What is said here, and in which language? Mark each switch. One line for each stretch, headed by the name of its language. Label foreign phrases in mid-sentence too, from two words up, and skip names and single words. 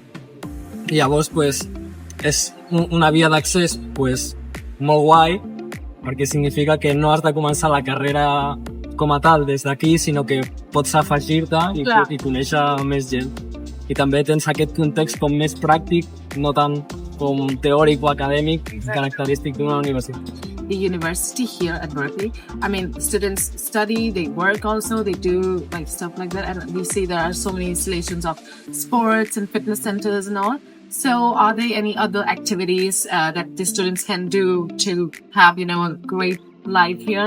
Catalan: I llavors, pues, és una via d'accés pues, molt guai, perquè significa que no has de començar la carrera com a tal des d'aquí, sinó que pots afegir-te i conèixer més gent. I també tens aquest context com més pràctic, no tant com teòric o acadèmic, característic d'una universitat.
English: The university here at Berkeley, I mean, students study, they work also, they do like stuff like that. And we see there are so many installations of sports and fitness centers and all. So are there any other activities that the students can do to have, a great life here?